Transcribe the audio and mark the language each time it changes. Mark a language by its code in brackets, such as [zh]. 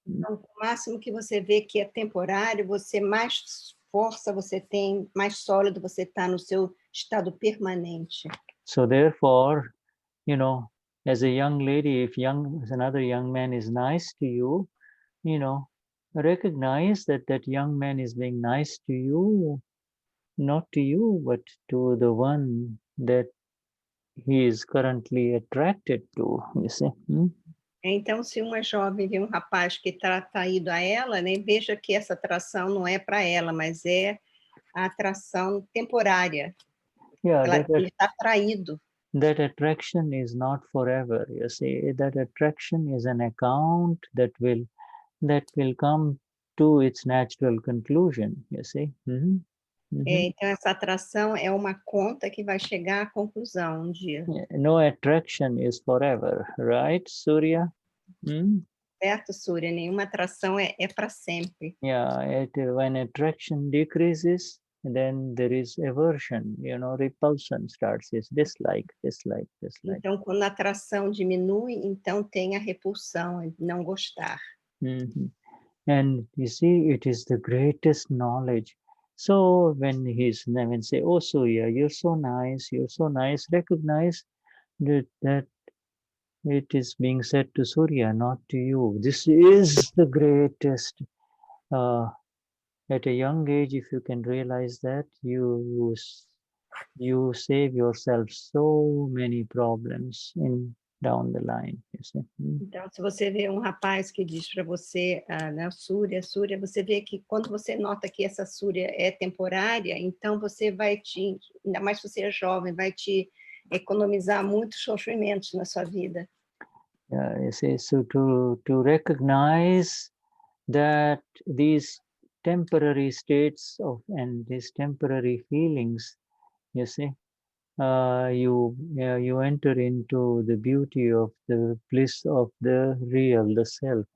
[pt] Então, o máximo que você vê que é temporário, você mais força você tem, mais sólido você está no seu estado permanente. [en] So therefore, as a young lady, if another young man is nice to you, recognize that that young man is being nice to you, not to you, but to the one that he is currently attracted to, you see. [pt] Então, se uma jovem vê um rapaz que está atraído a ela, né, veja que essa atração não é para ela, mas é a atração temporária. [en] Yeah, [pt] Ele está atraído. [en] That attraction is not forever, you see. That attraction is an account that will come to its natural conclusion, you see. [pt] Então, essa atração é uma conta que vai chegar à conclusão um dia. [en] No attraction is forever, right, Surya? [pt] Certo, Surya? Nenhuma atração é para sempre. [en] Yeah, when attraction decreases, then there is aversion, repulsion starts, is dislike. [pt] Então, quando a atração diminui, então tem a repulsão, não gostar. [en] And you see, it is the greatest knowledge. So when say, oh Surya, you're so nice, recognize that it is being said to Surya, not to you. This is the greatest. At a young age, if you can realize that, you save yourself so many problems down the line. You see? [pt] Então, se você vê um rapaz que diz para você, né, Surya, você vê que quando você nota que essa Surya é temporária, então você vai ainda mais se você é jovem, vai te economizar muitos sofrimentos na sua vida. [en] Yeah, you see, so to recognize that these temporary states and these temporary feelings, you see, you enter into the beauty of the bliss of the real, the self.